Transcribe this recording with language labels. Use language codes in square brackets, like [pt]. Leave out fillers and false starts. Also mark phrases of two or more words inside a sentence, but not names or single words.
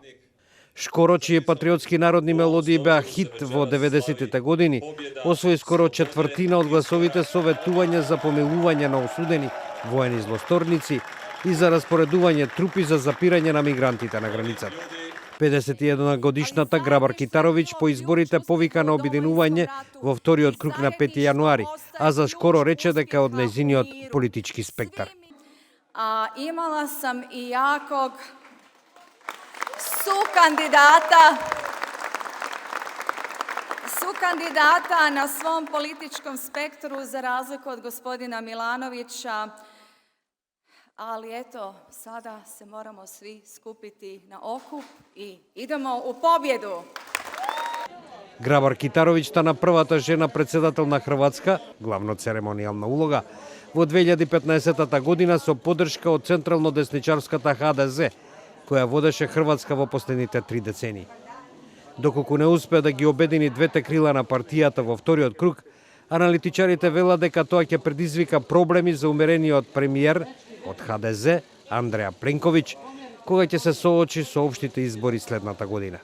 [mk] Шкоро, чии патриотски народни мелодии беа хит во 90-тите години, освои скоро четвртина од гласовите со ветување за помилување на осудени воени злосторници и за распоредување трупи за запирање на мигрантите на границата. 51 годишната Грабар-Китаровиќ по изборите повика на обединување во вториот круг на 5 јануари, а за Шкоро рече дека од нејзиниот политички спектар. [hr] Имала сам и jakog sukandidata na svom političkom spektru za razliku od gospodina Milanovića, ali eto, sada se moramo svi skupiti na okup i idemo u pobjedu. [mk] Грабар-Китаровиќ стана првата жена претседател на Хрватска, главно церемонијална улога, во 2015 година со поддршка од централно-десничарската ХДЗ, која водеше Хрватска во последните 3 децении. Доколку не успеа да ги обедини двете крила на партијата во вториот круг, аналитичарите велат дека тоа ќе предизвика проблеми за умерениот премиер од ХДЗ, Андреја Пленковиќ, кога ќе се соочи со општите избори следната година.